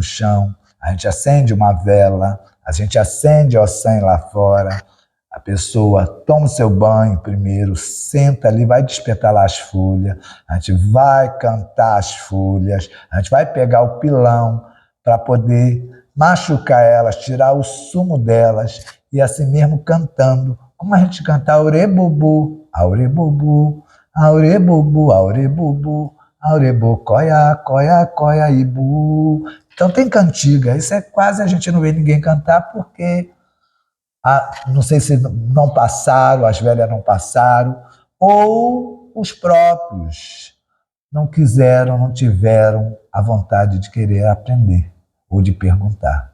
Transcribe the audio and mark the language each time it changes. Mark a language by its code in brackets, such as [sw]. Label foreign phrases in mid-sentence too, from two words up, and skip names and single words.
[pt] chão, a gente acende uma vela, a gente acende o sangue lá fora, a pessoa toma o seu banho primeiro, senta ali, vai despetalar as folhas, a gente vai cantar as folhas, a gente vai pegar o pilão para poder machucar elas, tirar o sumo delas e assim mesmo cantando, como a gente canta aurebubu, aurebubu, aurebubu, aurebubu, aurebu, coia, coia, coia, ibu. Então tem cantiga, isso é quase a gente não vê ninguém cantar porque não sei se não passaram, as velhas não passaram, ou os próprios não quiseram, não tiveram a vontade de querer aprender ou de perguntar.